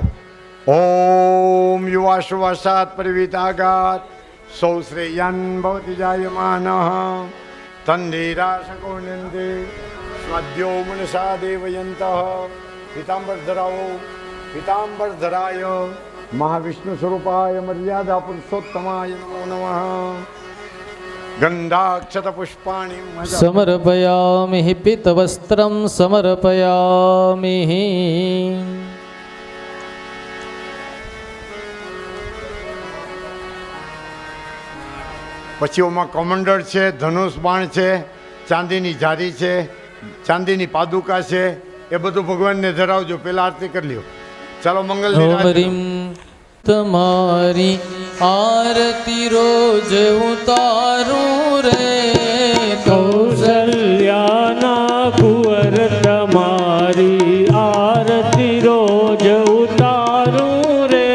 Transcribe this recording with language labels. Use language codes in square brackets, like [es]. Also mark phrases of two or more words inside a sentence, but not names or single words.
[sa] ઓમ યુવાશુવાસાત પરિવિતાગાત સૌ શ્રેયન ભવતિ જાયમાનઃ તન્ધીરાશકો નંદે સ્વાદ્યો મનસા દેવયંતઃ। [gu] પીતાંબર ધરાવો, [sa] પીતાંબર ધરાય મહાવિષ્ણુ સ્વરૂપાય મર્યાદા પુરુષોત્તમાય નમો નમઃ। ગંધાક્ષત પુષ્પાણિ समर्पयामि। पीतवस्त्रं समर्पयामि। [gu] પછી ઓમાં કમંડળ છે, ધનુષ બાણ છે, ચાંદીની જારી છે, ચાંદીની પાદુકા છે, એ બધું ભગવાનને ધરાવજો। પેલા આરતી કરી લ્યો, ચાલો મંગલ। [sa] ओम ह्रीं [gu] તમારી આરતી રોજ ઉતારું રે, કૌશલ્યાના કુંવર તમારી આરતી રોજ ઉતારું રે।